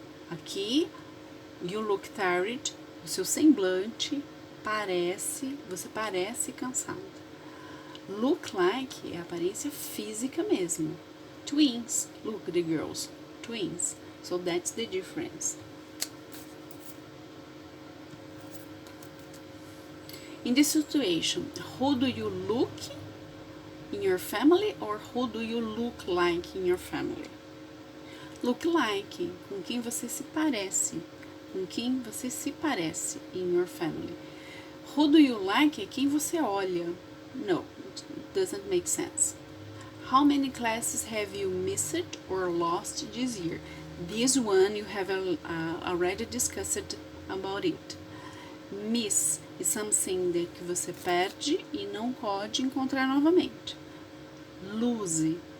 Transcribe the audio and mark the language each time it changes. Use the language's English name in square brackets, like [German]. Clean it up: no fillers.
[Portuguese] Aqui, [English] you look tired, [Portuguese] o seu semblante você parece cansado. Look like é a aparência física mesmo. [English] Twins, look the girls, twins. So that's the difference. In this situation, who do you look in your family or who do you look like in your family? Look like, [Portuguese] com quem você se parece. [English] In your family. Who do you like [Portuguese] é quem você olha. [English] No, it doesn't make sense. How many classes have you missed or lost this year? This one you have already discussed about it. Miss is something [Portuguese] que você perde e não pode encontrar novamente. [English] Lose.